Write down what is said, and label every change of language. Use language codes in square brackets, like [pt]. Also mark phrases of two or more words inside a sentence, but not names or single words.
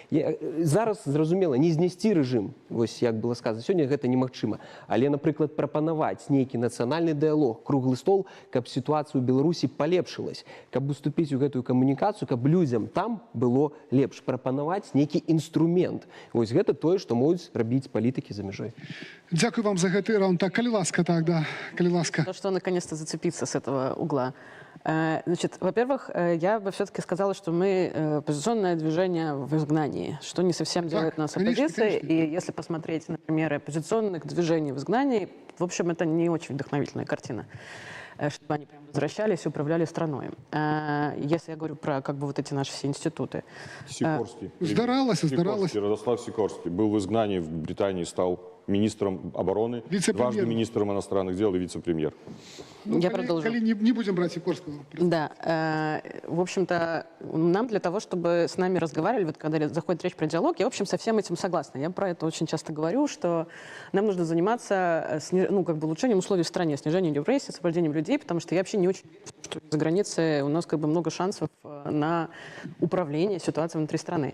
[be] Зараз, зразумела, не знесці рэжым, вось як было сказана, сёння гэта немагчыма, але, напрыклад, прапанаваць нейкі нацыянальны дыялог, круглы стол, каб сітуацыя ў Беларусі палепшылась, каб уступіць у гэтую камунікацыю, каб людзям там было лепш, прапанаваць нейкі інструмент. Вось гэта тое, што могуць рабіць палітыкі за мяжой. Дзякуй вам за гэты раунд. Так, калі ласка, так, да, калі ласка. [ru] То, что наконец-то зацепиться с этого угла. Значит, во-первых, я бы все-таки сказала, что мы оппозиционное движение в изгнании, что не совсем делает нас оппозицией. И если посмотреть на примеры оппозиционных движений в изгнании, в общем, это не очень вдохновительная картина, чтобы они прям возвращались и управляли страной. Если я говорю про как бы вот эти наши все институты. Сикорский. Здаралася. Радослав Сикорский был в изгнании в Британии, стал министром обороны, Вице-премьер. дважды министром иностранных дел и вице-премьер. Ну, Я коли, продолжу. коли не будем брать Сикорского. Да, в общем-то, нам для того, чтобы с нами разговаривали, вот когда заходит речь про диалог, я, в общем, со всем этим согласна. Я про это очень часто говорю, что нам нужно заниматься улучшением условий в стране, снижением репрессий, освобождением людей, потому что я вообще не очень верю, что за границей у нас как бы много шансов на управление ситуацией внутри страны.